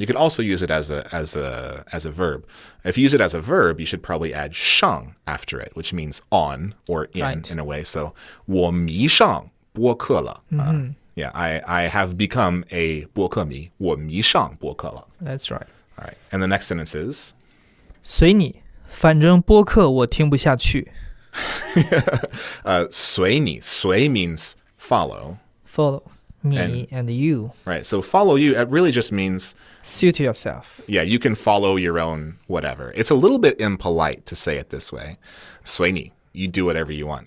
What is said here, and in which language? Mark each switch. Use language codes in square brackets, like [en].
[en] You could also use it as a verb. If you use it as a verb, you should probably add 上 after it, which means on or in a way. [zh] So 我迷上播客了. [en] Yeah, I have become a 播客迷. [zh] 我迷上播客了. [en] That's right. All right. And the next sentence is [zh] 随你，反正播客我听不下去。 [en] 随你, 随 means follow. Follow me and you. Right. So follow you, it really just means suit yourself. Yeah, you can follow your own whatever. It's a little bit impolite to say it this way. 随你, you do whatever you want.